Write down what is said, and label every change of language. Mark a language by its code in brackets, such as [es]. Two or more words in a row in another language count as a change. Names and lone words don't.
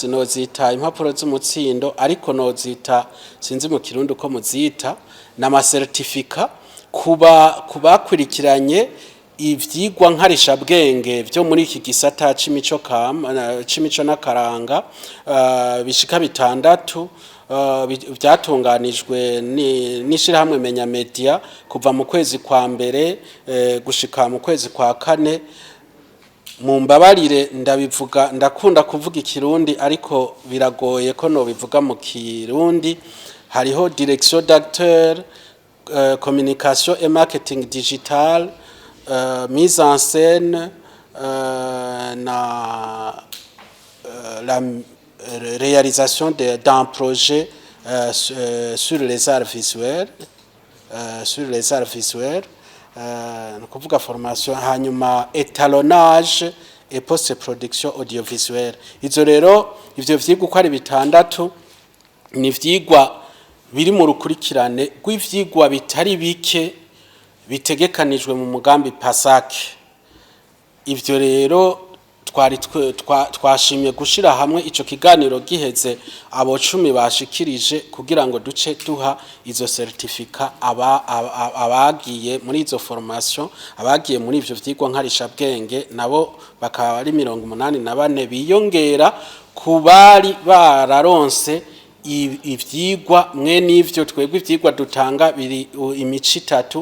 [rn] sinozita impapuro z'umutsindo ariko nozita sinzi mu kirundi uko muzita n'amasertificat kubakurikiranye ivyigwa nkarisha bwenge byo muri iki gisata c'imico n'akaranga bishika bitandatu byatunganijwe n'ishirahamwe menya media kuva mu kwezi kwa mbere gushika mu kwezi kwa kane. Mu mbabarire ndabivuga ndakunda kuvuga ikirundi ariko biragoye ko no bivuga mu kirundi. [fr] Hariho direction d'acteur, communication et marketing digital, mise en scène, la réalisation d'un projet sur les arts visuels, [rn] no kuvuga formation hanyuma [fr] étalonnage et post-production audiovisuelle. [rn] Izo rero ivyo vyigwa uko ari bitandatu ni vyigwa biri mu rukurikirane rw'ivyigwa bitari bike bitegekanijwe mu mugambi PASACC. Ivyo rero twashimye gushira hamwe ico kiganiro giheze abo 10 bashikirije kugira ngo duce duha izo certificat abagiye muri izo formation abagiye muri ivyo vyigwa nkarisha bwenge nabo bakaba ari 84 biyongera kubari bararonse ivyigwa mwe n'ivyo twebwe ivyigwa dutanga biri imici 3.